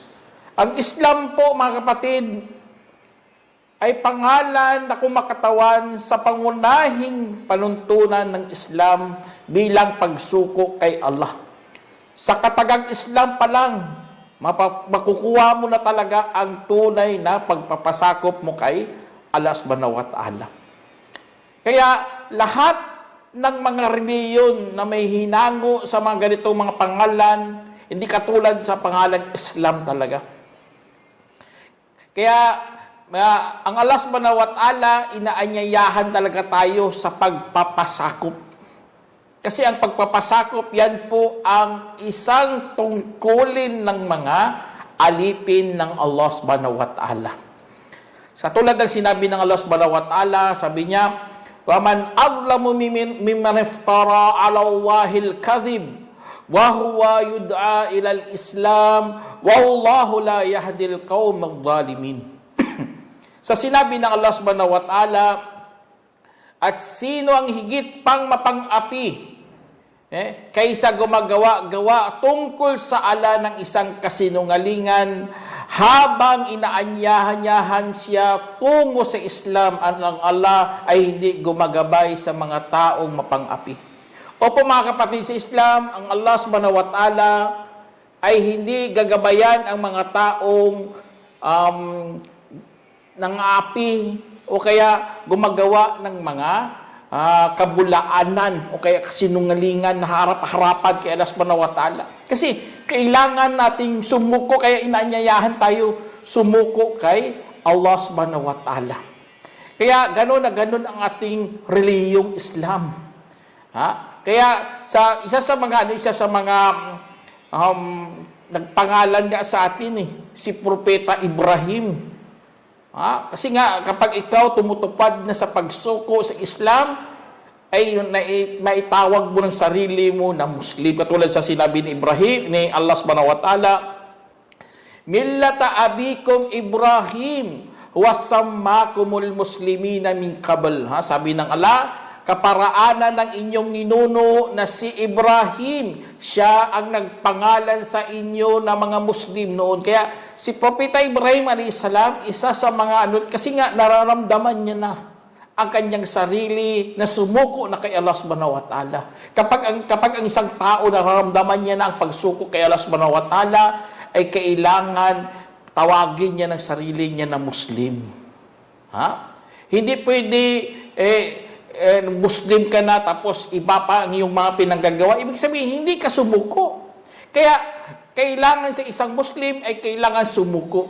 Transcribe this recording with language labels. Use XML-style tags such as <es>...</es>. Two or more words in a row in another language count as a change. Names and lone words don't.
<tl>Ang Islam po mga kapatid ay pangalan na kumakatawan sa pangunahing panuntunan ng Islam bilang pagsuko kay Allah. Sa katagang Islam pa lang, makukuha mo na talaga ang tunay na pagpapasakop mo kay Allah</tl> <ar>سبحانه وتعالى.</ar> <tl>Kaya lahat ng mga reliyon na may hinango sa mga ganitong mga pangalan, hindi katulad sa pangalan Islam talaga. Kaya ang Allah</tl> <ar>سبحانه وتعالى,</ar> <tl>inaanyayahan talaga tayo sa pagpapasakop. Kasi ang pagpapasakop, yan po ang isang tungkulin ng mga alipin ng Allah</tl> <ar>سبحانه وتعالى.</ar> <tl>Sa tulad ng sinabi ng Allah</tl> <ar>سبحانه وتعالى,</ar> <tl>sabi niya,</tl> <ar>وَمَنْ أَظْلَمُ مِمَّنِ افْتَرَى عَلَى اللَّهِ الْكَذِبِ وَهُوَ يُدْعَى إِلَى الْإِسْلَامِ وَاللَّهُ لَا يَهْدِي الْقَوْمَ الظَّالِمِينَ.</ar> <tl>Sa sinabi ng Allah</tl> <ar>سبحانه وتعالى,</ar> <tl>at sino ang higit pang mapang-api kaysa gumagawa-gawa tungkol sa ala ng isang kasinungalingan habang inaanyahan siya tungo sa Islam, ang Allah ay hindi gumagabay sa mga taong mapang-api. Opo mga kapatid sa Islam, ang Allah</tl> <ar>سبحانه وتعالى</ar> <tl>ay hindi gagabayan ang mga taong nang-api o kaya gumagawa ng mga kabulaanan o kaya kasinungalingan na harap-harapan kay Allah</tl> <ar>سبحانه وتعالى.</ar> <tl>Kasi kailangan nating sumuko, kaya inaanyayahan tayo sumuko kay Allah</tl> <ar>سبحانه وتعالى.</ar> <tl>Kaya gano'n na gano'n ang ating reliyong Islam. Kaya isa sa mga nagpangalan nga sa atin si Propeta Ibrahim. Kasi nga, kapag ikaw tumutupad na sa pagsuko sa Islam, ay maitawag mo ng sarili mo na Muslim. Katulad sa sinabi ni Ibrahim, ni Allah</tl> <ar>سبحانه وتعالى, ملة أبيكم إبراهيم وسماكم المسلمين من قبل.</ar> <tl>Sabi ng Allah, kaparaanan ng inyong ninuno na si Ibrahim, siya ang nagpangalan sa inyo na mga Muslim noon. Kaya si Propeta Ibrahim a.s. isa sa mga kasi nga nararamdaman niya na ang kanyang sarili na sumuko na kay Allah</tl> <ar>سبحانه وتعالى.</ar> <tl>Kapag ang isang tao nararamdaman niya na ang pagsuko kay Allah</tl> <ar>سبحانه وتعالى,</ar> <tl>ay kailangan tawagin niya ng sarili niya na Muslim. Hindi pwede Muslim ka na tapos iba pa ang iyong mga pinanggagawa. Ibig sabihin, hindi ka sumuko. Kaya, kailangan sa isang Muslim ay kailangan sumuko.</tl>